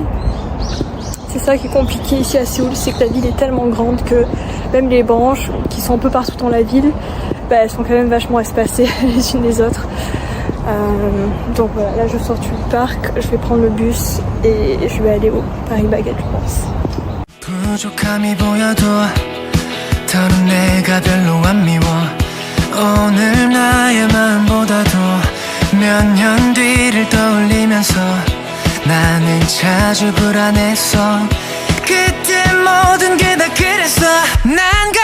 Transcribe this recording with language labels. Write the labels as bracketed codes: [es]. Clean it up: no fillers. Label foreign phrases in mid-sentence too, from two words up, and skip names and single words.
[fr] C'est ça qui est compliqué ici à Séoul, c'est que la ville est tellement grande que même les branches qui sont un peu partout dans la ville, bah, elles sont quand même vachement espacées les unes des autres. Donc voilà, là je sors du parc, je vais prendre le bus et je vais aller au Paris Baguette, je pense. [ko] 부족함이 보여도 더는 내가 별로 안 미워 오늘 나의 마음보다도 몇 년 뒤를 떠올리면서 나는 자주 불안했어 그때 모든 게 다 그랬어